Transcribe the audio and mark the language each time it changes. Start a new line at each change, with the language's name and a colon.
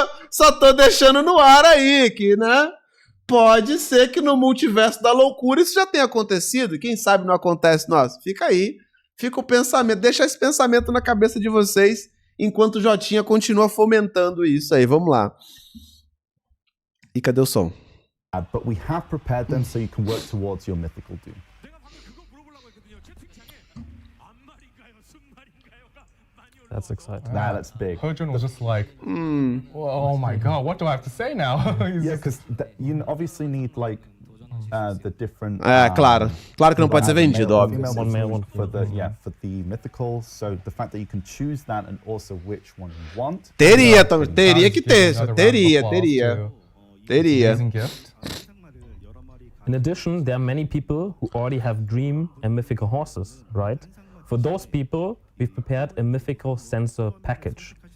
Portuguese: Só tô deixando no ar aí, que, né? Pode ser que no multiverso da loucura isso já tenha acontecido. Quem sabe não acontece. Nossa, fica aí. Fica o pensamento. Deixa esse pensamento na cabeça de vocês enquanto o Jotinha continua fomentando isso aí. Vamos lá. E cadê o som?
English: But we have prepared them so you can work towards your mythical doom. That's exciting. That's big. Hojun was just like, oh my god, what do I have to say now? Yeah, because you obviously need like the different.
Portuguese: Claro que não pode ser vendido, óbvio.
English: One male, one for the mythical. So the fact that you can choose that and also which one you want.
Portuguese: Teria que ter. Teria.
English: Amazing gift. In addition, there are many people who already have dream and mythical horses, right? For those people, we've prepared a mythical sensor package.